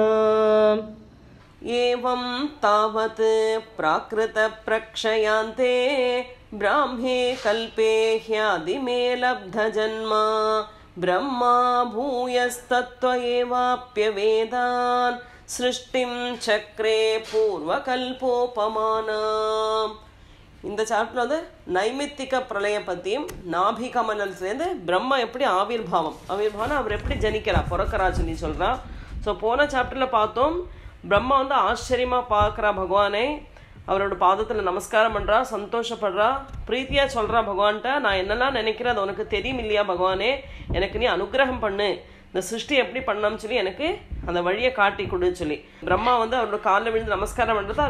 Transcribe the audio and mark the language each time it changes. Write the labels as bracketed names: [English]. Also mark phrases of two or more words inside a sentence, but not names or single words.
[Sanskrit] एवं तावत् प्राकृतप्रक्षयान्ते ब्राह्मे कल्पे ह्यादिमे लब्धजन्म ब्रह्मा भूयस्तत्त्व एवाप्यवेदान् सृष्टिं चक्रे पूर्वकल्पोपमानम्। [Tamil] இந்த சாப்டர்ல வந்து நைமித்திக பிரளய பத்தியும் நாபிகமனத்திலேருந்து பிரம்மா எப்படி ஆவிர்வாவம் அவர் எப்படி ஜனிக்கிறார் பிறக்கிறா சொல்லி சொல்றா. ஸோ போன சாப்டர்ல பார்த்தோம், பிரம்மா வந்து ஆச்சரியமா பார்க்குறா பகவானை, அவரோட பாதத்தில் நமஸ்காரம் பண்ணுறா, சந்தோஷப்படுறா, பிரீத்தியா சொல்கிறா பகவான்கிட்ட, நான் என்னெல்லாம் நினைக்கிறேன் அது உனக்கு தெரியும் இல்லையா பகவானே, எனக்கு நீ அனுகிரகம் பண்ணு, இந்த சிருஷ்டி எப்படி பண்ணான்னு சொல்லி எனக்கு அந்த வழியை காட்டி கொடுன்னு சொல்லி பிரம்மா வந்து அவரோட காலில் விழுந்து நமஸ்காரம் பண்ணுறது.